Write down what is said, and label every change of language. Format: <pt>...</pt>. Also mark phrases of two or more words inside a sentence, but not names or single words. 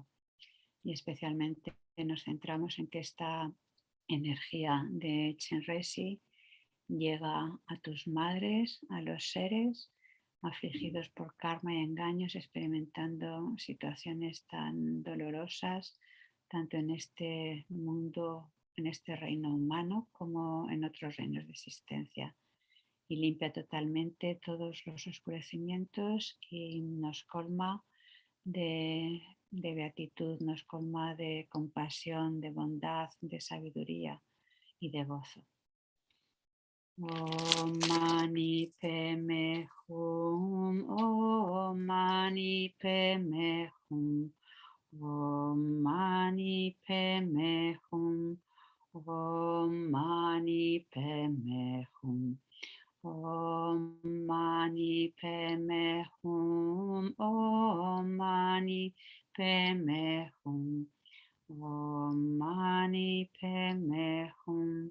<es>Y especialmente nos centramos en que esta energía de Chenrezig llega a tus madres, a los seres afligidos por karma y engaños, experimentando situaciones tan dolorosas, tanto en este mundo, en este reino humano, como en otros reinos de existencia. Y limpia totalmente todos los oscurecimientos y nos colma de beatitud, nos colma de compasión, de bondad, de sabiduría y de gozo.</es> <sa>Om Mani Padme Hum, Om Mani Padme Hum, Om Mani Padme Hum, Om Mani Padme Hum, Om Mani Padme Hum, Om Mani Padme Hum, Om Mani Padme Hum.</sa>